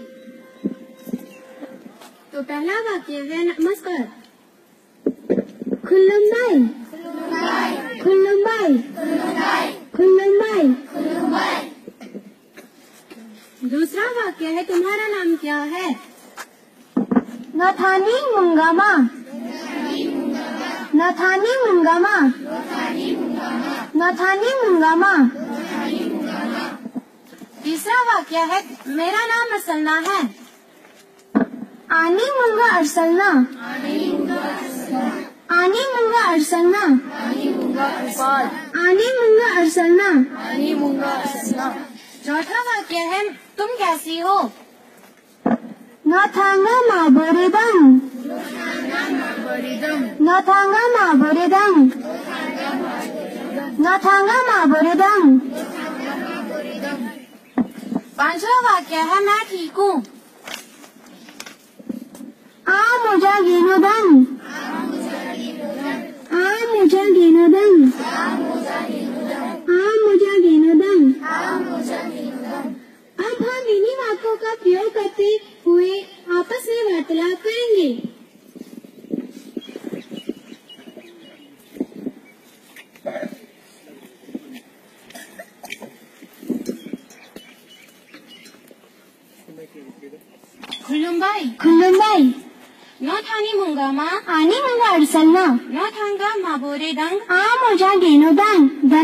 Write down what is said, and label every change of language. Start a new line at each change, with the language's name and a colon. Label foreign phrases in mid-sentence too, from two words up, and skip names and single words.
Hindi: तो पहला वाक्य है नमस्कार।
Kok Borok: खुल्लुम्बाई, खुल्लुम्बाई, खुल्लुम्बाई।
Hindi: दूसरा वाक्य है तुम्हारा नाम क्या है?
Kok Borok: नथानी मुंगामा, नथानी मुंगामा, नथानी मुंगामा।
Hindi: तीसरा वाक्य है मेरा नाम अर्चना है।
Kok Borok: आनी मुंगा अर्चना, आनी मुंगा अर्चना, आनी मुंगा अर्चना।
Hindi: चौथा वाक्य है तुम कैसी हो?
Kok Borok: नथांगा माबोरेदम, नथांगा माबोरेदम, नथांगा माबोरेदम।
Hindi: पांचवा वाक्य है मैं ठीक हूँ।
Kok Borok: आ मुझा गिनोदम, आ मुझा गिनोदम, आ मुझा गिनोदम।
Hindi: अब हम इन्हीं वाक्यों का प्रयोग करते हुए आपस में वार्तालाप करेंगे।
Kok Borok: खुल्लुम्बाई, खुल्लुम्बाई। नथानी मुंगामा, आनी मुंगा अर्चना, नथांगा माबोरेदंग, आ मुझा गेनोदांग।